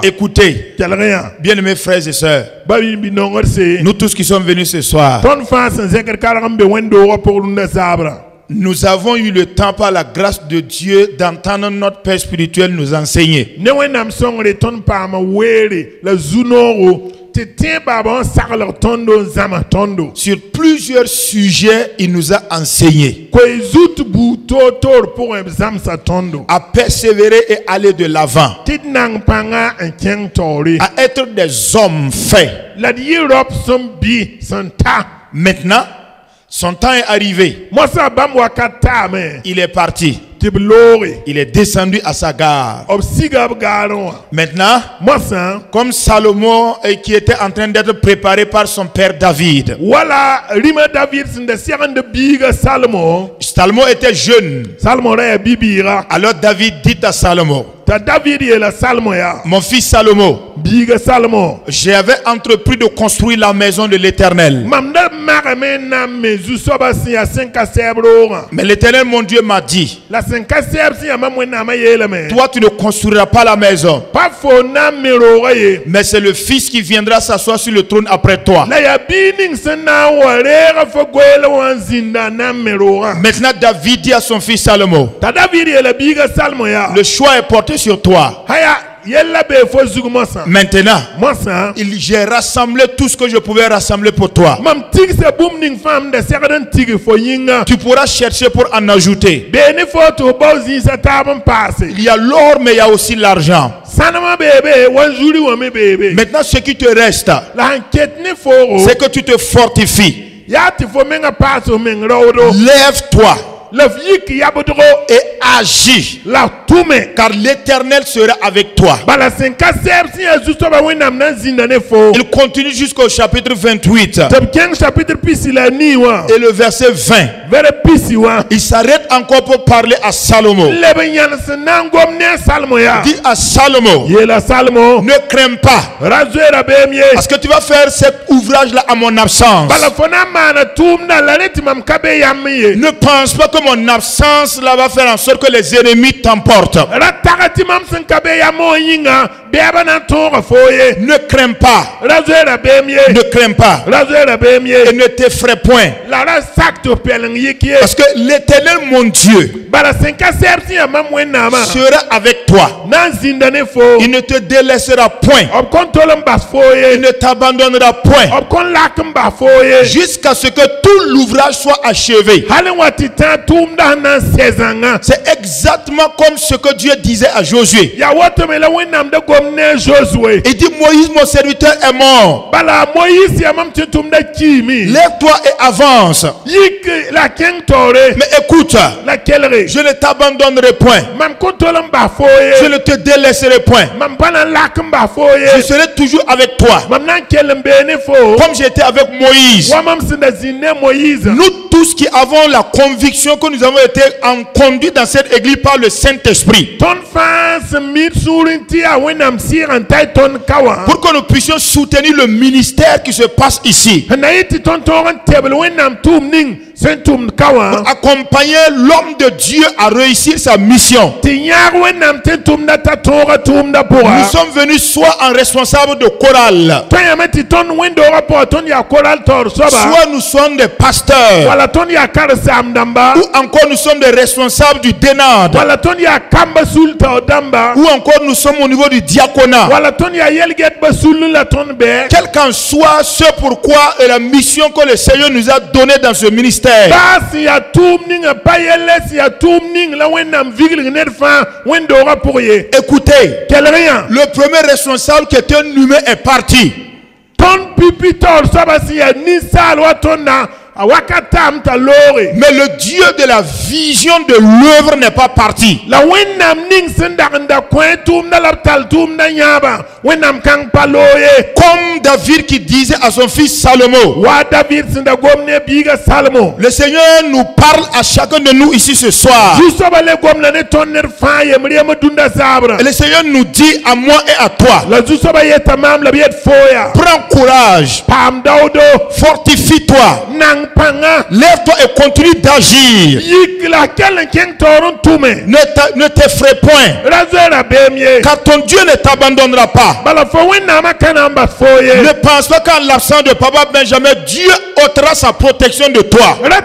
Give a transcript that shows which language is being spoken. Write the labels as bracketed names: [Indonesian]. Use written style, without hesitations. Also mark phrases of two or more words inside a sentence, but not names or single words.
[French] Écoutez, bien-aimés frères et sœurs, nous tous qui sommes venus ce soir, nous avons eu le temps par la grâce de Dieu d'entendre notre Père spirituel nous enseigner. [Mossi] te tẽ baba n sagl tõndo n zãma tõndo [French] Sur plusieurs sujets, il nous a enseigné [Mossi] koe zut buu toor-toor pʋgẽ b zãmsa tõndo [French] à persévérer et aller de l'avant, [Mossi] tɩ d nang pãnga n kẽng taoore [French] à être des hommes faits. [Mossi] la d yɩ raop sẽn bɩ sẽn ta [French] Maintenant, son temps est arrivé. [Mossi] mosã bãmb wakat taame [French] Il est parti. [Mossi] tɩ b looge [French] Il est descendu à sa gare. [Mossi] b siga b gaarẽ wã [French] Maintenant, [Mossi] mosã [French] comme Salomon qui était en train d'être préparé par son père David. [Mossi] wala rĩma david sẽn da segend biiga salmo [French] Salomon était jeune. [Mossi] salmo ra yaa bi-biiga [French] Alors David dit à Salomon, [Mossi] t'a david yeela salmo yaa [French] mon fils Salomon, [Mossi] biiga salmo [French] j'avais entrepris de construire la maison de l'Éternel. [Mossi] mam da magame n na n me zu-soabã sẽn yaa sẽn ka sɛɛb roogã [French] Mais l'Éternel, mon Dieu, m'a dit, [Mossi] la sẽn ka sɛɛb sẽn yaa mam wẽnnaamã yeelame [French] toi, tu ne construiras pas la maison, [Mossi] pa fo na n me roogã ye [French] mais c'est le fils qui viendra s'asseoir sur le trône après toi. [Mossi] la yaa bii ning sẽn na n wa reega fo goeele wã n zĩnda na n me roogã [French] Maintenant, David dit à son fils Salomon, [Mossi] t'a david yeela biiga salmo yaa [French] le choix est porté sur toi. [Mossi] haya yella bee fo zug mosã [French] Maintenant, [Mossi] mosã [French] j'ai rassemblé tout ce que je pouvais rassembler pour toi. [Mossi] mam tigsa bũmb ning fãa m da segd n tɩg fo yĩnga [French] Tu pourras chercher pour en ajouter. [Mossi] bee ne fo tɩ f bao zĩisã taab n paase [French] Il y a l'or, mais il y a aussi l'argent. [Mossi] sãnemã beebe wan zuri wã me beebe [French] Maintenant, ce qui te reste, [Mossi] la sẽn ket ne foogo [French] c'est que tu te fortifies. [Mossi] yaa tɩ fo menga paas f meng raoodo [French] Lève-toi [Mossi] la f yik yabdgo [French] et agis, [Mossi] la tʋme [French] car l'Éternel sera avec toi. [Mossi] bala sẽn ka sɛɛb sẽn yaa zu-soabã wẽnnaam na n zĩnda ne fo [French] Il continue jusqu'au chapitre 28 [Mossi] tɩ b kẽng chapitre pisi la a nii wã [French] et le verset 20. [Mossi] vɛrɛ pisi wã [French] Il s'arrête encore pour parler à Salomon. [Mossi] leb n yãn sẽn na n gom ne a salmo yaa [French] Dit à Salomon, [Mossi] yeela salmo [French] ne crains pas, [Mossi] ra zoeera beem ye [French] parce que tu vas faire cet ouvrage-là à mon absence. [Mossi] bala fo na n maana tʋʋmda la rẽ tɩ mam ka be yam ye [French] Ne pense pas que mon absence là va faire en sorte que les ennemis t'emportent. [Mossi] ra taga tɩ mam sẽn ka be yam wã yĩnga bɛɛba na n tõoga foo ye [French] Ne crains pas, [Mossi] ra zoeera beem ye [French] ne crains pas, [Mossi] ra zoeera beem [French] et [Mossi] ye [French] ne t'effraie point. [Mossi] la ra sak tɩ f pɛleng yik ye [French] Parce que l'Éternel, mon Dieu, [Mossi] bala sẽn ka sɛɛb sẽn yaa mam wẽnnaamã [French] sera avec toi. [Mossi] na n zĩnda ne foo [French] Il ne te délaissera point. [Mossi] b kõn tol n bas foo [French] Il [Mossi] ye [French] ne t'abandonnera point. [Mossi] b kõn lak n bas foo ye [French] Jusqu'à ce que tout l'ouvrage soit achevé. [Mossi] hal n wa tɩ tã tʋʋmda sẽn na n sɛ zãnga [French] C'est exactement comme ce que Dieu disait à Josué. [Mossi] yaa woto me la wẽnnaam da gom ne a josue [French] Il dit, Moïse, mon serviteur, est mort. [Mossi] bala moyis yaa mam tɩ tʋmda kiime [French] Lève-toi et avance. [Mossi] yik la kẽng taoore [French] Mais écoute, [Mossi] la kelge [French] je ne t'abandonnerai point. [Mossi] mam kõn tol n bas foo [French] Je [Mossi] ye [French] ne te délaisserai point. [Mossi] mam pa na n lak n bas foo [French] Je [Mossi] ye [French] serai toujours avec toi. [Mossi] mam na n kell n bee ne foo [French] Comme j'étais avec Moïse. [Mossi] wa mam sẽn da zĩnd ne moyise [French] Nous tous qui avons la conviction que nous avons été conduits dans cette église par le Saint-Esprit, [Mossi] tõnd fãa sẽn mid sũur n tɩ yaa wẽnnaam sɩɩg n ta y tõnd ka wã [French] pour que nous puissions soutenir le ministère qui se passe ici, [Mossi] sẽn na yɩ tɩ tõnd tõog n tɛbl wẽnnaam tʋʋm ning sẽn tʋmd ka wã [French] accompagner l'homme de Dieu à réussir sa mission. [Mossi] tɩ yãag wẽnnaam tɩ tʋmda t'a tõoga tʋʋmda [French] Nous [Mossi] pʋga [French] sommes venus soit en responsable de chorale, [Mossi] tõe yame tɩ tõnd wẽndoogã pʋga tõnd yaa koral taoor soaba [French] soit nous sommes des pasteurs, [Mossi] wala tõnd yaa karen-saam dãmba [French] ou encore nous sommes des responsables du dénard, [Mossi] wala tõnd yaa kamba sul taoor dãmba [French] ou encore nous sommes au niveau du diaconat. [Mossi] wala tõnd yaa yelgɛtba sul la tõnd bɛ [French] Quel qu'en soit ce pourquoi et la mission que le Seigneur nous a donnée dans ce ministère, [Mossi] baa sẽn yaa tʋʋm ninga pa yɛllɛ sẽn yaa tʋʋm ning la wẽnnaam viglg ned fãa wẽndoogã pʋg ye [French] écoutez, [Mossi] kelg yã [French] le premier responsable qui était un humain est parti. [Mossi] tõnd pipi taoor soaba sẽn yaa ninsaal wa tõnda a wakat taam t'a looge [French] Mais le Dieu de la vision de l'œuvre n'est pas parti. [Mossi] la wẽnnaam ning sẽn dag n da kõ tʋʋmda la b tall tʋʋmda yãabã wẽnnaam kãng pa loo ye [French] Comme David qui disait à son fils Salomon, [Mossi] wa david sẽn da gom ne biiga salmo [French] le Seigneur nous parle à chacun de nous ici ce soir. [Mossi] zu-soaba le gom la ne tõnd ned fãa yem rɩɛma dũnda zaabra [French] Et le Seigneur nous dit à moi et à toi, [Mossi] la zu-soaba yeta maam la b yet fooya [French] prends courage, [Mossi] paam daoodo [French] fortifie-toi, [Mossi] nang [French] Lève-toi et continue d'agir. Ne t'effraie point. Car ton Dieu ne t'abandonnera pas. Ne pense pas qu'en l'absence de Papa Benjamin, Dieu ôtera sa protection de toi.